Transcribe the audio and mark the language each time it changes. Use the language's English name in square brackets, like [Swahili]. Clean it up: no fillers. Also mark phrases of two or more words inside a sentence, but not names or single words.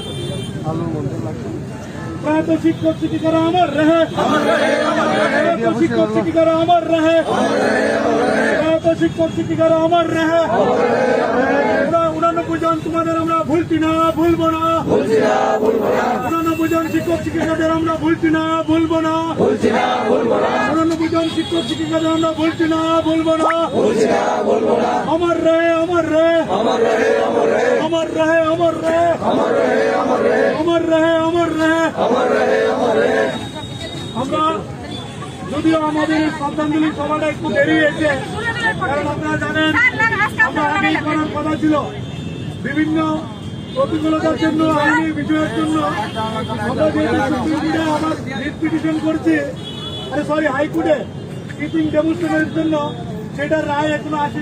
[Hindi] করুন तो शिक्षक शिक्षिका अमर रहे, अमर रहे, अमर रहे। तो शिक्षक शिक्षिका अमर रहे, अमर रहे, अमर रहे। तो शिक्षक शिक्षिका अमर रहे, अमर रहे, अमर रहे। [Bangla] 89 জন তোমাদের আমরা ভুলছি না, ভুলবো না, ভুলছি না, ভুলবো না। 89 জন শিক্ষক শিক্ষিকাদের আমরা ভুলছি না, ভুলবো না, ভুলছি না, ভুলবো না। 89 জন শিক্ষক শিক্ষিকাদের আমরা ভুলছি না, ভুলবো না, ভুলছি না, ভুলবো না। [Hindi] अमर रहे, अमर रहे, अमर रहे, अमर रहे। अमर रहे, अमर रहे, अमर रहे, अमर रहे। अमर रहे, अमर रहे, अमर रहे, अमर रहे। [Bangla] আমরা যদিও আমাদের শ্রদ্ধাঞ্জলি সভাটা একটু দেরি হয়েছে, কারণ আপনারা জানেন আমরা আগেই করার কথা ছিল। বিভিন্ন প্রতিকূলতার জন্য, আইনি বিষয়ের জন্য আমরা যেহেতু সুপ্রিম কোর্টে আবার [English] writ petition [Bangla] করছি, হাইকোর্টে [English] teaching demonstration [Bangla] জন্য, সেটার রায় এখনো আসেনি।